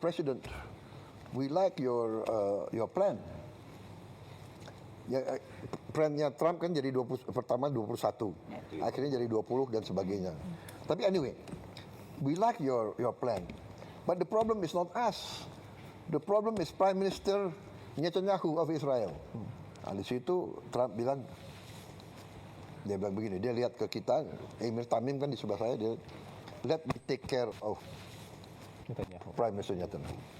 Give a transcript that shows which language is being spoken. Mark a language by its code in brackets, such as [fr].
[en] President, we like your plan. [id] Ya, plannya Trump kan jadi pertama 21, akhirnya jadi 20 dan sebagainya. [en] Tapi anyway, we like your plan, but the problem is not us. The problem is Prime Minister Netanyahu of Israel. [id] Nah, di situ Trump bilang, dia bilang begini, dia lihat ke kita, Emir Tamim kan di sebelah saya, dia [en] let me take care of Prime Minister Netanyahu.